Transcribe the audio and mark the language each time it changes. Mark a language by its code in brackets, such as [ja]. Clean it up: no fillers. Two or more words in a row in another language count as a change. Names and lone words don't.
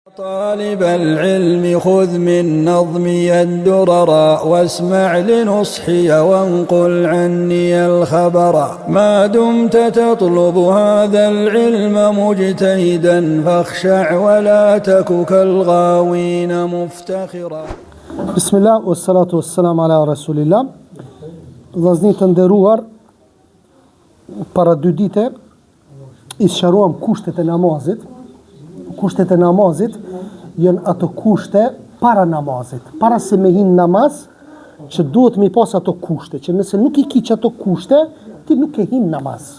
[ar] طالب العلم خذ من نظمي الدرر واسمع لنصحي وانقل عني الخبر ما دمت تطلب هذا العلم مجتهدا فاخشع ولا تك كالغاوين مفتخرا. بسم الله والصلاة والسلام على رسول الله. [sq] Vëllezër të nderuar, para 2 dite i sqaruam kushtet e namazit. Kushtet e namazit janë ato kushte para namazit. Para se me hin namaz, që duhet me pas ato kushte, që nëse nuk i kiq ato kushte, ti nuk e hin namaz.